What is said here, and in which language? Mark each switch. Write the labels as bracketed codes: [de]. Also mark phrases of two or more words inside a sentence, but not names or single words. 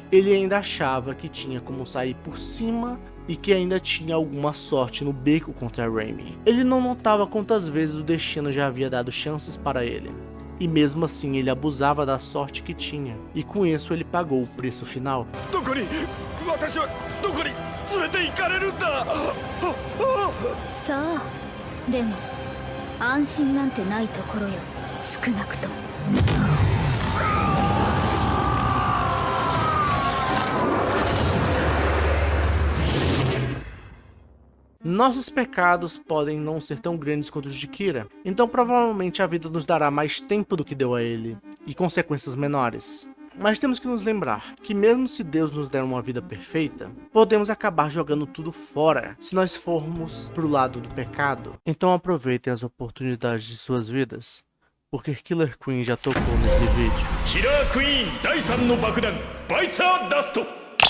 [pt] Ele ainda achava que tinha como sair por cima e que ainda tinha alguma sorte no beco contra Raimi. Ele não notava quantas vezes o destino já havia dado chances para ele, e mesmo assim ele abusava da sorte que tinha, e com isso ele pagou o preço final. [ja] さあでも安心なんてないところよ、少なくとも。 [pt] Nossos pecados podem não ser tão grandes quanto os de Kira, então provavelmente a vida nos dará mais tempo do que deu a ele, e consequências menores. Mas temos que nos lembrar que mesmo se Deus nos der uma vida perfeita, podemos acabar jogando tudo fora se nós formos pro lado do pecado. Então aproveitem as oportunidades de suas vidas, porque Killer Queen já tocou nesse vídeo. [ja] Killer Queen 第3の爆弾バイツァーダスト